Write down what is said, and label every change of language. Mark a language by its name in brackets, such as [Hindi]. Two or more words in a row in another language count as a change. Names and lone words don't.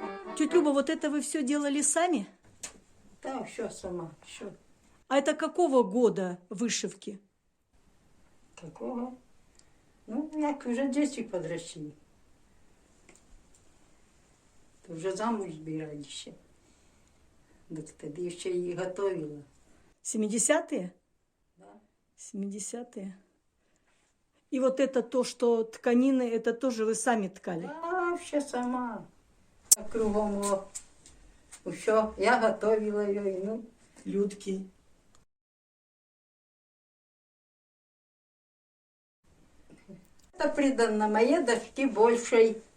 [Russian] Тетя Люба, вот это вы все делали сами? Да, все сама, все. А это какого года вышивки? [Ukrainian] Такого? Ну, як вже діти подросли. То вже замуж збирали ще. Так тоді ще її готувала. [Russian] 70-е? Да. 70-е. И вот это то, что тканины, это тоже вы сами ткали? А, все сама. А кругом все, я готовила її, ну. Людки. Это придано моей дочке большей.